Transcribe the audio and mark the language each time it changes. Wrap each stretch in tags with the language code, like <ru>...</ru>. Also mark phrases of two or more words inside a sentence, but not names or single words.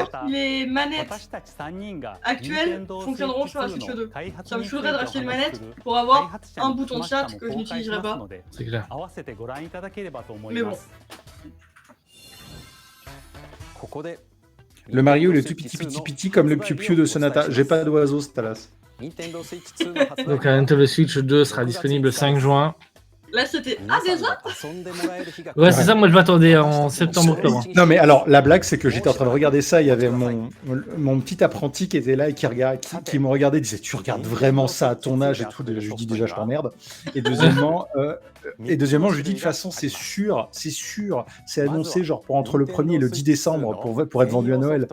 <fr>voir si les manettes actuelles fonctionneront sur la Switch 2. Ça me saoulerait de racheter une manette pour avoir un bouton de chat que je n'utiliserai pas. C'est clair. Mais bon.</fr> <ja>ここで</ja> <fr>Le Mario, il est tout petit comme le piu-piu de Sonata. J'ai pas d'oiseau, Stalas.</fr> <ja>Nintendo Switch 2の発売</ja> <fr>Donc la Nintendo Switch 2 sera disponible le 5 juin. Là, c'était. Ah,</fr> <ja>皆さん</ja> <fr>déjà?</fr> <ja>が遊んでもらえる日が</ja> <fr>Ouais, c'est ça, moi je m'attendais en septembre-octobre. Non mais alors la blague c'est que j'étais en train de regarder ça, il y avait mon petit apprenti qui était là et qui me regardait et disait tu regardes vraiment ça à ton âge et tout. Je lui dis déjà je t'emmerde. Et deuxièmement je lui dis de toute façon c'est sûr, c'est annoncé genre pour entre le 1er et le 10 décembre pour être vendu à Noël.</fr>